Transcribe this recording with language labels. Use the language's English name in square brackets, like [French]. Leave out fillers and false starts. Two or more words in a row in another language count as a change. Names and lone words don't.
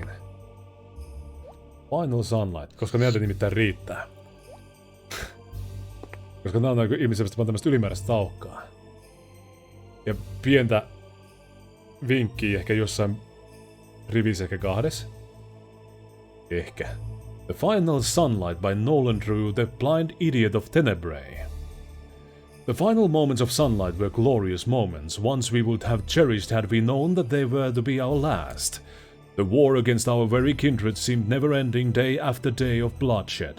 [Finnish] Final Sunlight, koska näitä nimittäin riittää. Koska nää on ilmeisesti vaan tämmöstä ylimääräistä taukkaa. Ja pientä vinkkiä ehkä jossain rivissä ehkä 2. Ehkä. [English] The Final Sunlight by Nolan Drew, the blind idiot of Tenebrae. The final moments of sunlight were glorious moments, ones we would have cherished had we known that they were to be our last. The war against our very kindred seemed never-ending day after day of bloodshed.